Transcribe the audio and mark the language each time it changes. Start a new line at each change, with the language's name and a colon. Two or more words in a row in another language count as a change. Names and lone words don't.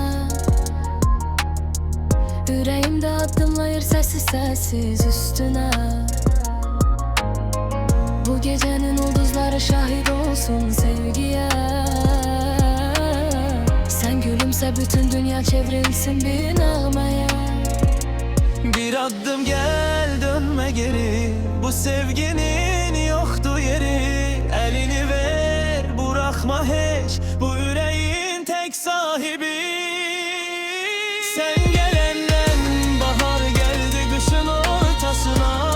Azerbaijani: Ürəyimdə addımlayır səssiz üstünə. Bu gecənin ulduzları şahid olsun sevgiyə. Sən gülümsə bütün dünya çevrilsin bir nəğməyə.
Turkish: Bir adım gel, dönme geri. Bu sevginin yoktu yeri. Elini ver, bırakma hiç. Bu yüreğin tek sahibi. Sen gelenden bahar geldi kışın ortasına.